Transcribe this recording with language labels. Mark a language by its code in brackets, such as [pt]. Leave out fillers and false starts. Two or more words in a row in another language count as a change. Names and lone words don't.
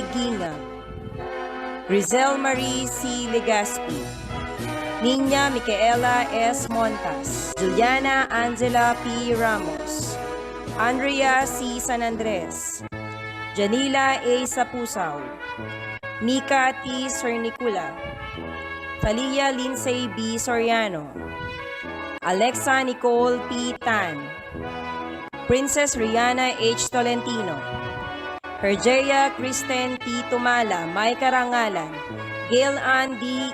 [tl] Ginga, Rizel Marie C. Legaspi, Niña Micaela S. Montas, Juliana Angela P. Ramos, Andrea C. San Andres, Janila A. Sapusaw, Mika T. Cernicula, Thalia Lindsay B. Soriano, Alexa Nicole P. Tan, Princess Rihanna H. Tolentino, Herjea Kristen T. Tumala, May Karangalan, Gail Ann D.